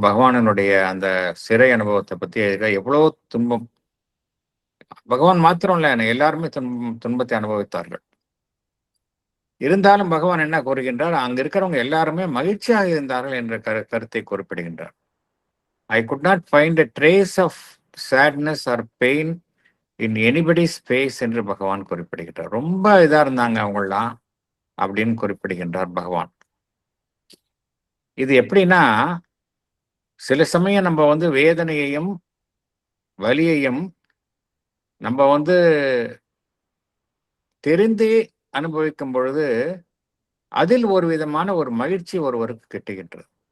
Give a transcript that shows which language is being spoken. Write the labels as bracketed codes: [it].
[ta] பகவானுடைய அந்த சிறை அனுபவத்தை பத்தி எவ்வளோ துன்பம். பகவான் மாத்திரம் இல்ல, எல்லாருமே துன்பத்தை அனுபவித்தார்கள். இருந்தாலும் பகவான் என்ன கூறுகின்றார், அங்க இருக்கிறவங்க எல்லாருமே மகிழ்ச்சியாக இருந்தார்கள் என்ற கருத்தை குறிப்பிடுகின்றார். [en] I could not find a trace of sadness or pain in anybody's face [ta] என்று பகவான் குறிப்பிடுகின்றார். ரொம்ப இதா இருந்தாங்க அவங்களாம் அப்படின்னு குறிப்பிடுகின்றார் பகவான். இது எப்படின்னா, சில சமயம் நம்ம வந்து வேதனையையும் வலியையும் நம்ம வந்து தெரிந்து அனுபவிக்கும் பொழுது அதில் ஒரு விதமான ஒரு மகிழ்ச்சி ஒருவருக்கு கிட்டுகின்றது.